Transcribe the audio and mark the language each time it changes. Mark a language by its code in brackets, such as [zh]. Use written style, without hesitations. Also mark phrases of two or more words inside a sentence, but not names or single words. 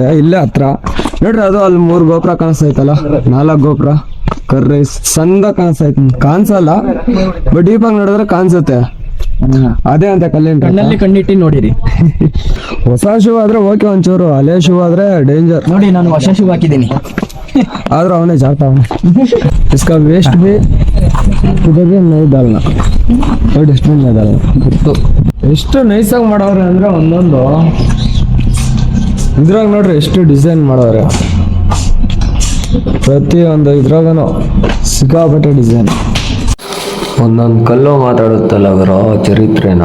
[kn] ಇಲ್ಲೇ ಹತ್ರ ನೋಡ್ರಿ, ಅದು ಅಲ್ಲಿ 3 ಗೋಪುರ ಕಾಣಿಸ್ತೈತಲ್ಲ, 4 ಗೋಪುರ ಕರ್ರಿ ಸಂದ ಕಾಣಿಸ್ತೈತಿ. ಕಾಣಿಸಲ್ಲ, ಬಟ್ ಡೀಪಾಗಿ ನೋಡಿದ್ರೆ ಕಾಣಿಸುತ್ತೆ. ಅದೇ ಅಂತ ಕಣ್ಣಲ್ಲಿ ಕಣ್ಣಿಟ್ಟಿ ನೋಡಿರಿ. ಹೊಸ ಶೂ ಆದ್ರೆ ಓಕೆ ಒಂಚೂರು, ಹಳೆ ಶೂ ಆದ್ರೆ ಡೇಂಜರ್. ನೋಡಿ ನಾನು ಹೊಸ ಶೂ ಹಾಕಿದ್ದೀನಿ, ಆದ್ರೂ ಅವನೇ ಜಾಗ್ತಾ ಅವನು. [hi] इसका वेस्ट भी इधर भी नहीं डालना, डस्टबिन में डालना. [kn] ಎಷ್ಟು ನೈಸಾಗಿ ಮಾಡವ್ರೆ ಅಂದ್ರೆ ಒಂದೊಂದು ಇದ್ರಾಗ ನೋಡ್ರಿ ಎಷ್ಟು ಡಿಸೈನ್ ಮಾಡವ್ರೆ. ಪ್ರತಿಯೊಂದು ಇದ್ರಾಗನು ಸಿಕ್ಕಾಪಟ್ಟೆ ಡಿಸೈನ್. ಒಂದೊಂದು ಕಲ್ಲು ಮಾತಾಡುತ್ತಲ್ಲ ಅವರ ಚರಿತ್ರೆನ